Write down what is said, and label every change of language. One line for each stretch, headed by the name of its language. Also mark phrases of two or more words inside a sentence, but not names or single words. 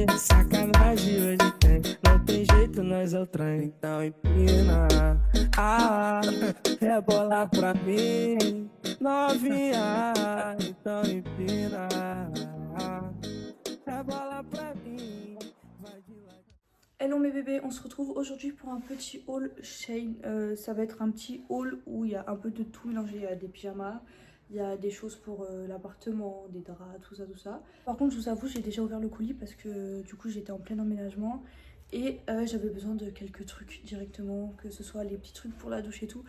Portuguese: Sacanagem hoje tem, não tem jeito, nós é o trem. Então empina, rebola pra mim, novinha. Então empina, rebola pra mim, vai de lá.
French: Hello mes bébés, on se retrouve aujourd'hui pour un petit haul Shein. Ça va être un petit haul où il y a un peu de tout mélangé. Il y a des pyjamas, il y a des choses pour l'appartement, des draps, tout ça, tout ça. Par contre, je vous avoue, j'ai déjà ouvert le colis parce que du coup j'étais en plein emménagement et j'avais besoin de quelques trucs directement, que ce soit les petits trucs pour la douche et tout.